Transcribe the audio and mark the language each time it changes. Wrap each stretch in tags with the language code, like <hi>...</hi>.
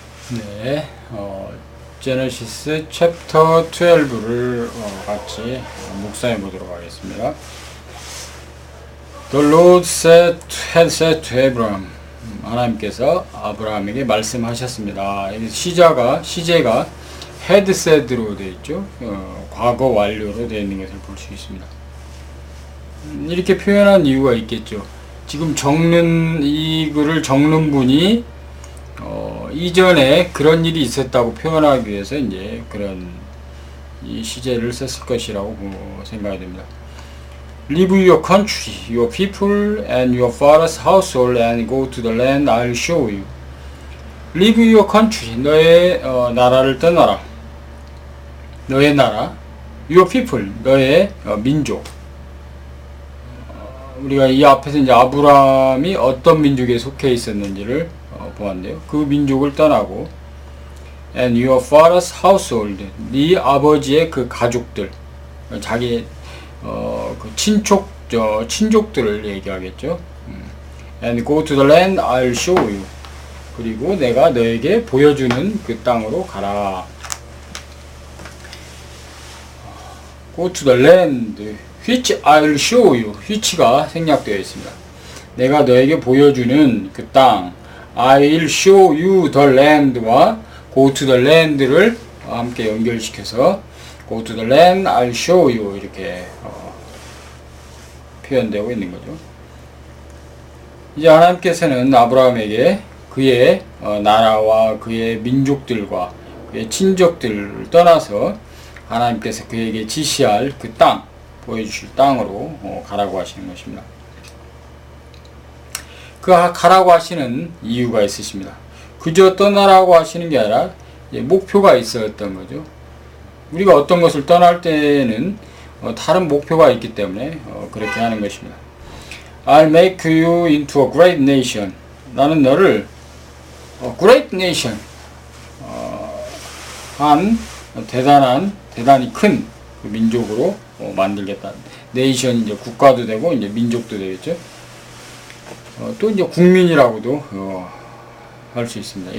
<ko>네, 제네시스 챕터 12를 같이 묵상해 보도록 하겠습니다.</ko> <en>The Lord had said to Abraham.</en> <ko>하나님께서 아브라함에게 말씀하셨습니다. 시제가</ko> <en>had said로</en> <ko>되어 있죠. 과거 완료로 되어 있는 것을 볼 수 있습니다. 이렇게 표현한 이유가 있겠죠. 지금 이 글을 적는 분이 이전에 그런 일이 있었다고 표현하기 위해서 이제 그런 이 시제를 썼을 것이라고 생각이 됩니다.</ko> <en>Leave your country, your people, and your father's household, and go to the land I'll show you. Leave your country,</en> <ko>너의 나라를 떠나라. 너의 나라,</ko> <en>your people,</en> <ko>너의 민족. 우리가 이 앞에서 이제 아브라함이 어떤 민족에 속해 있었는지를 보았는데요. 그 민족을 떠나고</ko> <en>and your father's household,</en> <ko>네 아버지의 그 가족들, 자기 그 친족들을 얘기하겠죠.</ko> <en>And go to the land I'll show you.</en> <ko>그리고 내가 너에게 보여주는 그 땅으로 가라.</ko> <en>Go to the land which I'll show you.</en> <ko>which가 생략되어 있습니다. 내가 너에게 보여주는 그 땅,</ko> <en>I'll show you the land</en> <ko>와</ko> <en>go to the land</en> <ko>를 함께 연결시켜서</ko> <en>go to the land, I'll show you</en> <ko>이렇게 표현되고 있는 거죠. 이제 하나님께서는 아브라함에게 그의 나라와 그의 민족들과 그의 친족들을 떠나서 하나님께서 그에게 지시할 그 땅, 보여주실 땅으로 가라고 하시는 것입니다. 그 가라고 하시는 이유가 있으십니다. 그저 떠나라고 하시는 게 아니라 목표가 있었던 거죠. 우리가 어떤 것을 떠날 때는 다른 목표가 있기 때문에 그렇게 하는 것입니다.</ko> <en>I'll make you into a great nation.</en> <ko>나는 너를</ko> <en>great nation,</en> <ko>한 대단히 큰 그 민족으로 만들겠다. 네이션이 이제 국가도 되고 이제 민족도 되겠죠. 또 이제 국민이라고도 할 수 있습니다.</ko>